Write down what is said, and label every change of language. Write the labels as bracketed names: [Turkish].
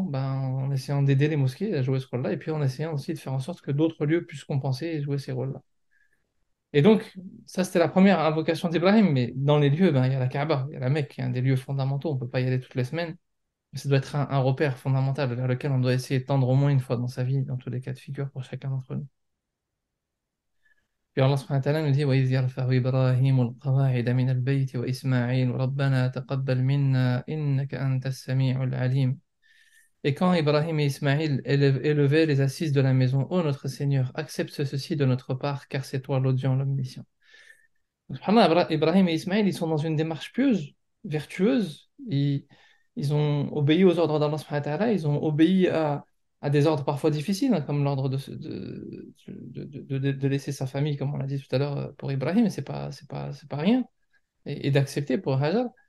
[French] Ben, en essayant d'aider les mosquées à jouer ce rôle-là et puis en essayant aussi de faire en sorte que d'autres lieux puissent compenser et jouer ces rôles-là. Et donc, ça, c'était la première invocation d'Ibrahim, mais dans les lieux, ben, il y a la Kaaba, il y a la Mecque, qui est un des lieux fondamentaux, on ne peut pas y aller toutes les semaines. Ça doit être un repère fondamental vers lequel on doit essayer de tendre au moins une fois dans sa vie, dans tous les cas de figure pour chacun d'entre nous. Puis Allah subhanahu wa ta'ala nous dit [Arabic] وَإِذْ يَرْفَعُ إِبْرَاهِيمُ الْقَوَاعِدَ مِنَ الْبَيْتِ وَإِسْمَاعِيلُ رَبَّنَا تَقَبَّلْ مِنَّا إِنَّكَ أَنْتَ السَّمِيعُ الْعَلِيمُ. [French] Et quand Ibrahim et Ismaïl élevaient les assises de la maison, ô notre Seigneur, accepte ceci de notre part, car c'est toi l'audient, l'omniscient. Subhanallah, Ibrahim et Ismaël, ils sont dans une démarche pieuse, vertueuse. Ils ont obéi aux ordres d'Allah subhanahu wa ta'ala, ils ont obéi à des ordres parfois difficiles, hein, comme l'ordre de laisser sa famille, comme on l'a dit tout à l'heure pour Ibrahim, c'est pas rien, et d'accepter pour Hajar.